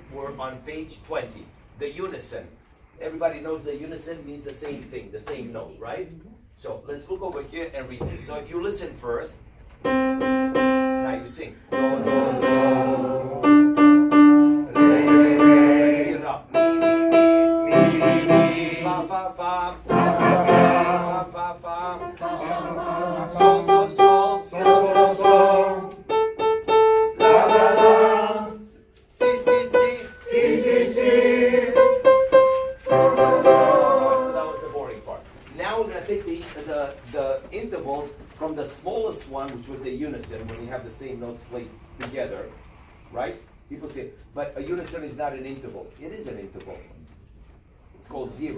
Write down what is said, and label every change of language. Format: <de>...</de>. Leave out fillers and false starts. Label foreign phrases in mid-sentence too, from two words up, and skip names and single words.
<en>We're on page 20. The unison. Everybody knows the unison means the same thing, the same note, right? So let's look over here and read this. So you listen first. Now you sing. Do, do, do. Re, re, re. Let's get it up. Mi, mi, mi, mi, mi. Fa, fa, fa. Fa, fa, fa, fa. Sol, sol, sol. Sol, sol, sol. La, la, la. Si, si, si. Si, si, si. So that was the boring part. Now we're going to take the intervals from the smallest one, which was the unison, when you have the same note played together, right? People say, but a unison is not an interval. It is an interval. It's called 0.</en>